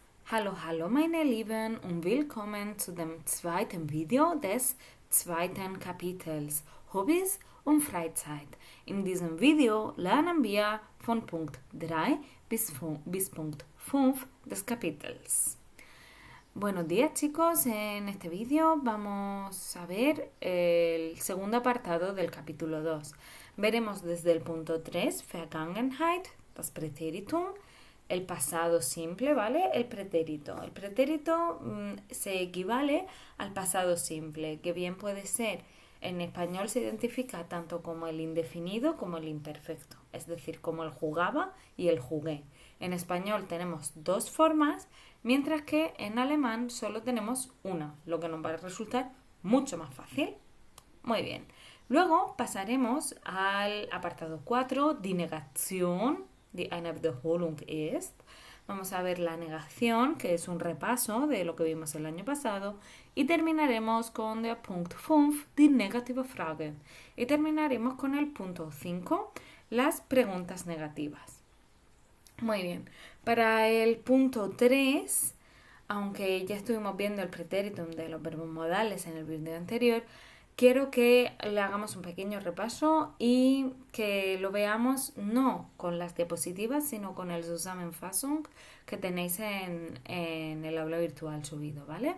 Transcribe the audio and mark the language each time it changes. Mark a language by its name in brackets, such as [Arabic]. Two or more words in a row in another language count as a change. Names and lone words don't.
[German] Hallo, hallo meine Lieben und willkommen zu dem zweiten Video des zweiten Kapitels Hobbys und Freizeit. In diesem Video lernen wir von Punkt 3 bis Punkt 5 des Kapitels. [Spanish] Buenos días chicos, en este vídeo vamos a ver el segundo apartado del capítulo 2. Veremos desde el punto 3, [German] Vergangenheit, das Präteritum, [Spanish] el pasado simple, ¿vale? El pretérito. El pretérito se equivale al pasado simple, que bien puede ser, en español se identifica tanto como el indefinido como el imperfecto, es decir, como el jugaba y el jugué. En español tenemos dos formas, mientras que en alemán solo tenemos una, lo que nos va a resultar mucho más fácil. Muy bien. Luego pasaremos al apartado 4, [German] die Negation, die eine Wiederholung ist. [Spanish] Vamos a ver la negación, que es un repaso de lo que vimos el año pasado. Y terminaremos con el punto 5, [German] die negative Frage. [Spanish] Y terminaremos con el punto 5, las preguntas negativas. Muy bien. Para el punto 3, aunque ya estuvimos viendo el pretéritum de los verbos modales en el vídeo anterior, quiero que le hagamos un pequeño repaso y que lo veamos no con las diapositivas, sino con el Zusammenfassung que tenéis en el aula virtual subido, ¿vale?